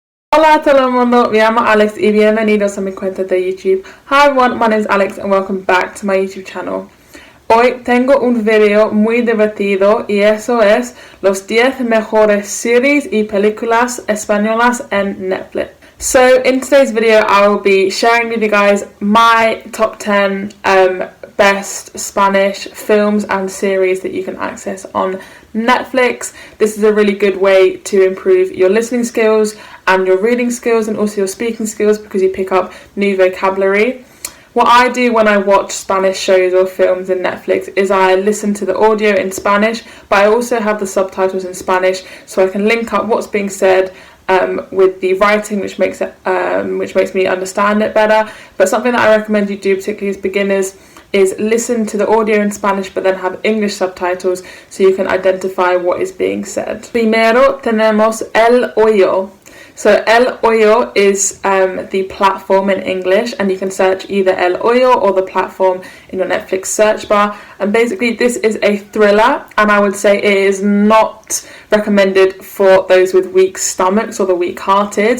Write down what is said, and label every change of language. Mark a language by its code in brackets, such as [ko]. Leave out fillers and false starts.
[es] Hola a todo el mundo, me llamo Alex y bienvenidos a mi cuenta de YouTube. [en] Hi everyone, my name is Alex and welcome back to my YouTube channel. [es] Hoy tengo un video muy divertido y eso es los 10 mejores series y películas españolas en Netflix. [en] So in today's video I will be sharing with you guys my top 10 best Spanish films and series that you can access on Netflix. This is a really good way to improve your listening skills and your reading skills and also your speaking skills because you pick up new vocabulary. What I do when I watch Spanish shows or films in Netflix is I listen to the audio in Spanish, but I also have the subtitles in Spanish so I can link up what's being said with the writing, which makes me understand it better. But something that I recommend you do, particularly as beginners, is listen to the audio in Spanish but then have English subtitles so you can identify what is being said. [es] Primero tenemos El Hoyo. [en] So El Hoyo is the platform in English, and you can search either El Hoyo or the platform in your Netflix search bar. And basically this is a thriller, and I would say it is not recommended for those with weak stomachs or the weak-hearted.